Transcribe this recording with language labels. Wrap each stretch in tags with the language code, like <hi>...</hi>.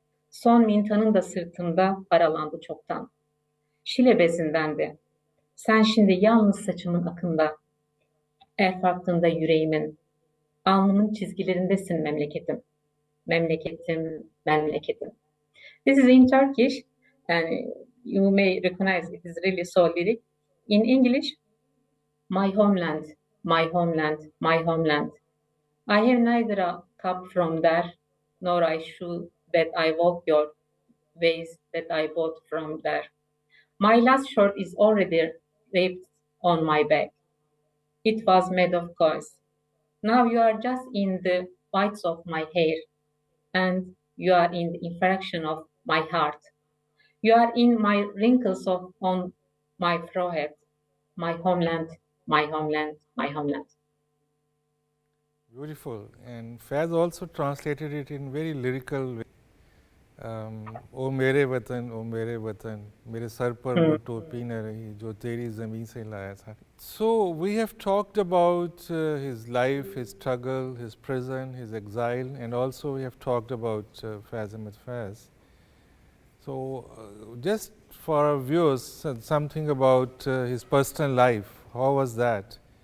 <tr>Son mintanın da sırtımda paralandı çoktan. Şile bezinden de. Sen şimdi yalnız saçımın akında, el farkında yüreğimin, alnımın çizgilerindesin memleketim. Memleketim, memleketim.</tr> <en>This is in Turkish, and you may recognize it is really so lyric. In English, my homeland, my homeland, my homeland. I have neither a cup from there, nor a shoe that I walk your ways that I bought from there. My last shirt is already wrapped on my back. It was made of gauze. Now you are just in the whites of my hair, and you are in the infraction of my heart. You are in my wrinkles on my forehead, my homeland, my homeland, my homeland. Beautiful. And Faiz also translated it in very lyrical way.</en> <ur>ओ मेरे वतन मेरे sir पर वो टोपी न रही जो तेरी ज़मीन से लाया था.</ur> <en>So we have talked about his life, his struggle, his prison, his exile, and also we have talked about Faiz Ahmed Faiz. So just for our viewers, something about his personal life. How was that?</en>